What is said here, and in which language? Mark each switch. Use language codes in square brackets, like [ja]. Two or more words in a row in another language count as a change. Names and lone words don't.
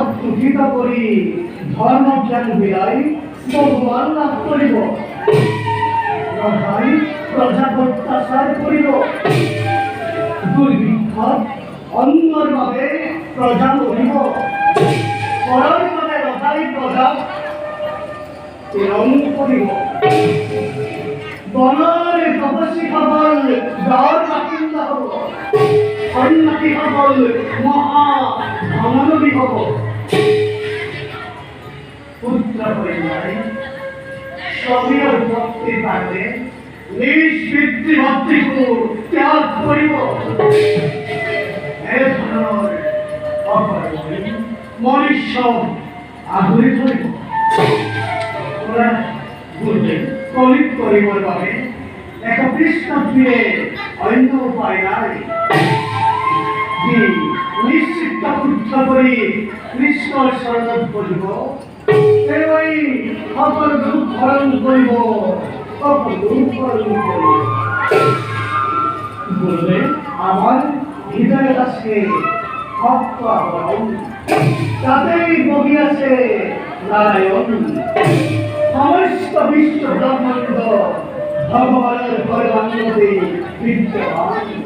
[as] দূষিত করি ধর্মজ্ঞান বিলাই ভগবান লাভ করিব প্রজাই প্রজা অত্যাচার করিব দুর্ভিক্ষ অন্যর ভাবে প্রজা করিব পরর ভাবে রজাই প্রজা প্রেরণ করিব বনর তপস্বী সকল গাঁৱৰ বাসিন্দা হব সন্ন্যাসী সকল মহা ধনলোভী হব পুত্র কন্যাই স্বকীয় ভক্তিৰ কাৰণে নিজ পিতৃ মাতৃকো ত্যাগ কৰিব এই ধৰণৰ অপৰাধী মনুষ্য আগুৰি ধৰিব কলিত কৰিবৰ বাবে এক কৃষ্ণপ্ৰিয়ে অন্য উপায় নাই যি নিশ্চিত শুদ্ধ কৰি কৃষ্ণৰ চৰণত বহিব তেওঁই সকলো দুখ হৰণ কৰিব সকলো দুখ হৰণ কৰিব বললে আমার হৃদয়ত আছে ভক্ত আবরণ তাতেই বহিয়াছে নারায়ণ সমস্ত বিশ্ব ব্রহ্মাণ্ড ভগবানের ভগবানতে বিদ্যমান